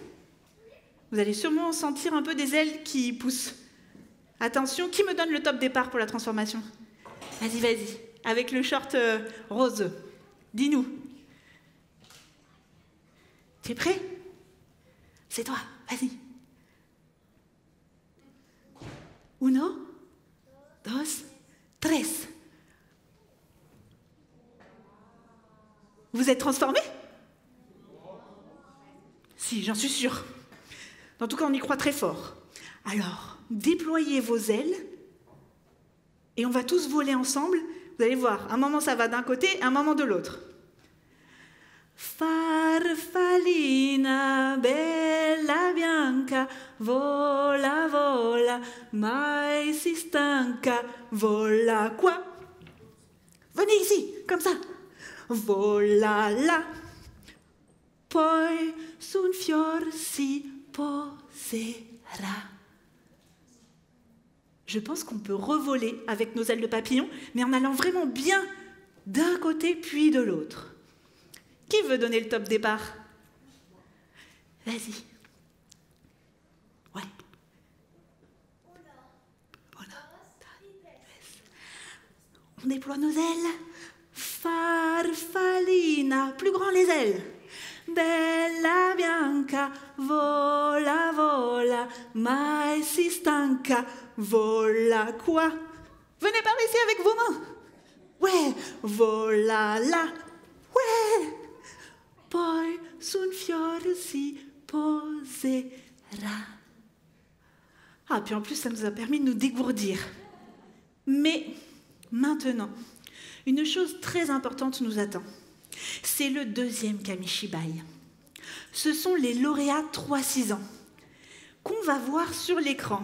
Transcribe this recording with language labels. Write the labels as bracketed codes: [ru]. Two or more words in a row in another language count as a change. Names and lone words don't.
[fr] Vous allez sûrement sentir un peu des ailes qui poussent. Attention, qui me donne le top départ pour la transformation? Vas-y, vas-y. Avec le short rose. Dis-nous. Tu es prêt? C'est toi, vas-y. [es] Uno, dos, tres. [fr] Vous êtes transformé? Si, j'en suis sûre. En tout cas, on y croit très fort. Alors, déployez vos ailes et on va tous voler ensemble. Vous allez voir, un moment ça va d'un côté, un moment de l'autre. [it] Farfallina, bella bianca, vola, vola, mai si stanca, vola quoi? [fr] Venez ici, comme ça. [it] Vola là, poi sun fior si poserà. [fr] Je pense qu'on peut revoler avec nos ailes de papillon, mais en allant vraiment bien d'un côté puis de l'autre. Qui veut donner le top départ? Vas-y. Ouais. On déploie nos ailes. Farfallina. Plus grand les ailes. [it] Bella bianca, vola, vola, mai si stanca, vola quoi? [fr] Venez par ici avec vos mains. Ouais, [it] vola là. [fr] Ouais. [it] Poi sun fiore si poserà. [fr] Ah, puis en plus, ça nous a permis de nous dégourdir. Mais maintenant, une chose très importante nous attend. C'est le deuxième kamishibai. Ce sont les lauréats 3-6 ans qu'on va voir sur l'écran.